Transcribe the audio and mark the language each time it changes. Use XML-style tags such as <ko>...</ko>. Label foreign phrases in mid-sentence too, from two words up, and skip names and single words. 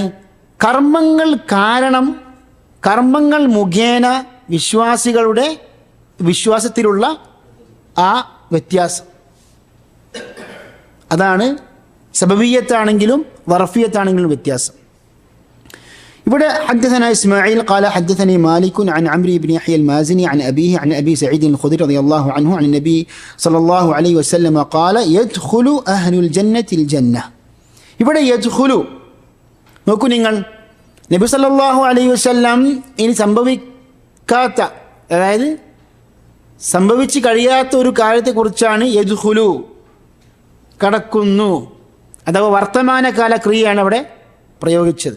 <ml>കർമ്മങ്ങൾ കാരണം, കർമ്മങ്ങൾ മുഖേന വിശ്വാസികളുടെ വിശ്വാസത്തിലുള്ള ആ വ്യത്യാസം, അതാണ് സബബിയ്യത്താണെങ്കിലും വർഫിയത്താണെങ്കിലും വ്യത്യാസം.</ml> <ar>ഇവിടെ حدثنا إسماعيل قال حدثني مالك عن عمرو بن يحيى المازني عن أبيه عن أبي سعيد الخدري رضي الله عنه عن النبي صلى الله عليه وسلم قال يدخل أهل الجنة الجنة.</ar> <ml>ഇവിടെ യദ്ഖുലു നോക്കൂ നിങ്ങൾ, നബി</ml> <ar>صلى الله عليه وسلم</ar> <ml>ഇനി സംഭവിക്കാത്ത, അതായത് സംഭവിച്ച് കഴിയാത്ത ഒരു കാര്യത്തെക്കുറിച്ചാണ് യദ്ഖുലു കടക്കുന്നു അഥവാ വർത്തമാനകാല ക്രിയയാണ് അവിടെ പ്രയോഗിച്ചത്.</ml>